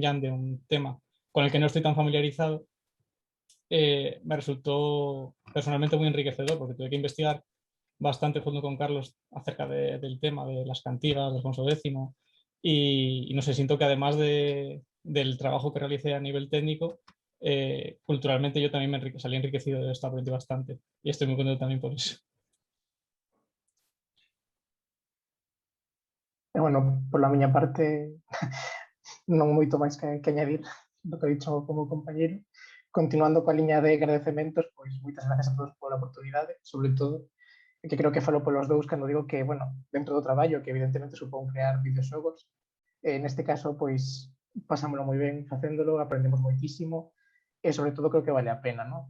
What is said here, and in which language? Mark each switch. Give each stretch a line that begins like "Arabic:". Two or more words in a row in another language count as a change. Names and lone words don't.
Spanish: Jam de un tema con el que no estoy tan familiarizado, me resultó personalmente muy enriquecedor porque tuve que investigar bastante junto con Carlos acerca del tema de las cantigas, del Alfonso X, y no sé, siento que además del trabajo que realicé a nivel técnico, culturalmente yo también salí enriquecido de esto, aprendí bastante y estoy muy contento también por eso.
Galician: Bueno, por la miña parte, non moito máis que añadir do que
Spanish: ha dicho
Galician: como compañero. Continuando coa liña de agradecementos, pois moitas gracias a todos pola oportunidade, sobre todo, que creo que falo polos dous cando digo que, bueno, dentro do traballo, que evidentemente supón crear videoxogos, neste caso, pois, pasámoslo moi ben facéndolo, aprendemos moitísimo, e sobre todo creo que vale a pena, ¿no?